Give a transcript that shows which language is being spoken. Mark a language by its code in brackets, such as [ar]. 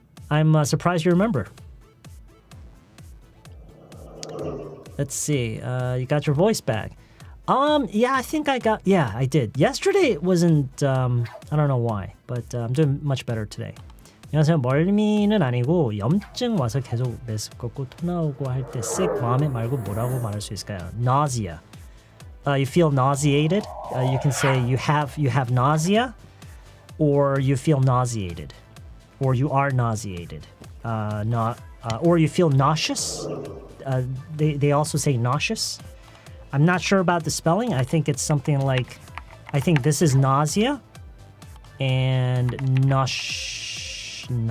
[en] I'm surprised you remember. Let's see, you got your voice back. Yeah, I think I did. Yesterday it wasn't, I don't know why, but I'm doing much better today. [ko] 안녕하세요. 멀미는 아니고 염증 와서 계속 메스껍고 토 나오고 할 때 sick, vomit 말고 뭐라고 말할 수 있을까요? [en] Nausea. You feel nauseated. You can say you have nausea, or you feel nauseated, or you are nauseated. Or you feel nauseous. They also say nauseous. I'm not sure about the spelling. I think it's something like, I think this is nausea and nauseous.